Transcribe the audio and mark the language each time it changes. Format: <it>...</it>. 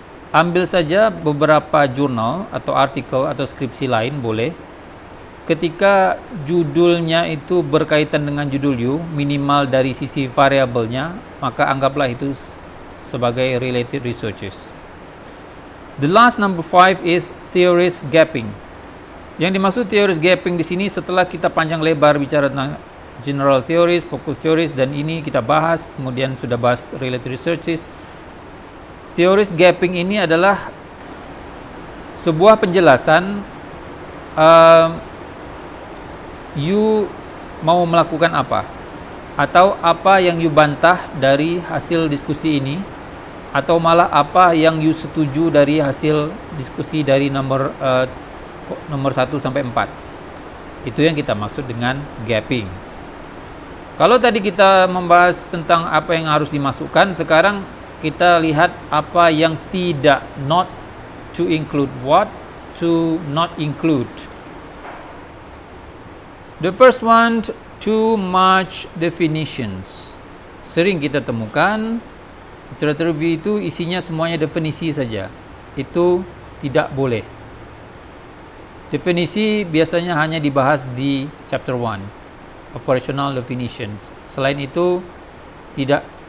<id>Ambil saja beberapa jurnal atau artikel atau skripsi lain boleh. Ketika judulnya itu berkaitan dengan judul you, minimal dari sisi variabelnya, maka anggaplah itu sebagai</id> <en>related researches. The last number 5 is theories gapping.</en> <id>Yang dimaksud</id> <en>theories gapping</en> <id>di sini setelah kita panjang lebar bicara tentang</id> <en>general theories, focus theories,</en> <id>dan ini kita bahas, kemudian sudah bahas</id> <en>related researches. Theories gapping</en> <id>ini adalah sebuah penjelasan you mau melakukan apa, atau apa yang you bantah dari hasil diskusi ini, atau malah apa yang you setuju dari hasil diskusi dari nomor 1 sampai 4. Itu yang kita maksud dengan gapping. Kalau tadi kita membahas tentang apa yang harus dimasukkan, sekarang kita lihat apa yang tidak,</id> <en>not to include, what to not include. The first one, too much definitions.</en> <id>Sering kita temukan literatur review itu isinya semuanya definisi saja. Itu tidak boleh. Definisi biasanya hanya dibahas di chapter 1.</id> <en>Operational definitions.</en> <id>Selain itu, tidak.</id>